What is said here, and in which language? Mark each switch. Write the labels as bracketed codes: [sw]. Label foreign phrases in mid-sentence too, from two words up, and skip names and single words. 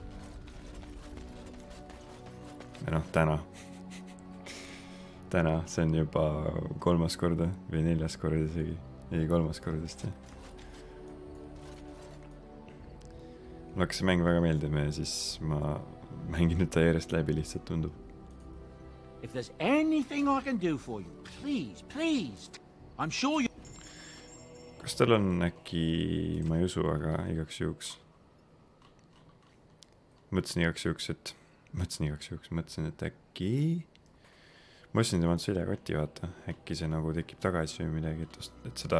[et] Ja noh, täna, see on juba 3. korda või 4. korda isegi, ei 3. kordast. Mulle hakkas see mäng väga meeldima ja siis ma mängin nüüd ta järjest läbi, lihtsalt tundub. [en] If there's anything I can do for you, please, I'm sure you... [et] Kas tal on äkki, ma ei usu, aga igaks juhuks. Mõtlesin, et äkki... Ma ostsin temalt seljakoti, vaata. Äkki see nagu tekib tagasi või midagi, et seda...